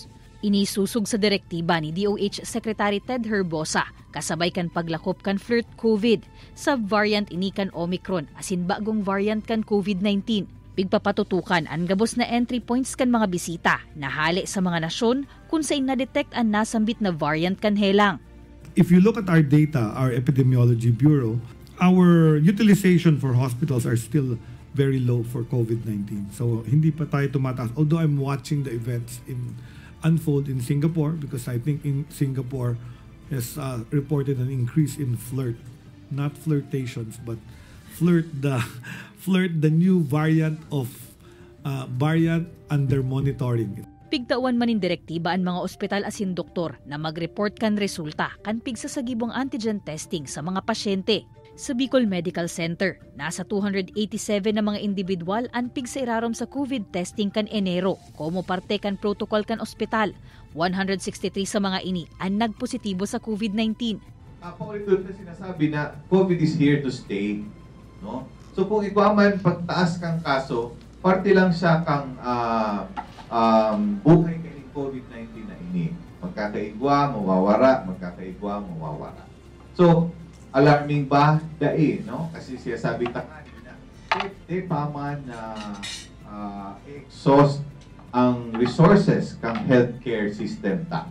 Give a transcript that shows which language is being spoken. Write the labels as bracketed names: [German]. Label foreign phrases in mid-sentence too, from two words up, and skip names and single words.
[Bikol] Inisusog sa direktiba ni DOH Secretary Ted Herbosa kasabay kan paglakop kan flirt COVID, subvariant ini kan Omicron asin bagong variant kan COVID-19. Pigpapatutukan ang gabos na [English] entry points [Bikol] kan mga bisita na hali sa mga nasyon kung saan na-detect ang nasambit na variant kan helang. [English] If you look at our data, our Epidemiology Bureau, our utilization for hospitals are still very low for COVID-19. [Filipino] So hindi pa tayo tumataas. [English] Although I'm watching the events unfold in Singapore because I think in Singapore has reported an increase in flirt, not flirtations, but flirt the new variant of variant under monitoring. [Bikol] Pigtawan man in direktiba ang mga ospital asin doktor na mag-report kan resulta kan pigsasagibong [English] antigen testing [Bikol] sa mga pasyente. Sa Bicol Medical Center, nasa 287 na mga individual ang pigsairarom sa COVID testing kan Enero. Como parte kan protocol kan ospital, 163 sa mga ini ang nagpositibo sa COVID-19. [Filipino] Paulit-ulit na sinasabi na [English] COVID is here to stay. [Filipino] No? [Bikol] So kung ikaman pagtaas kang kaso, parte lang siya kang buhay ka ng COVID-19 na ini. Magkakaigwa, mawawara, magkakaigwa, mawawara. So, alarming ba? Dai, no? Kasi siya sabi tangan na paman na exhaust ang resources kang healthcare system ta.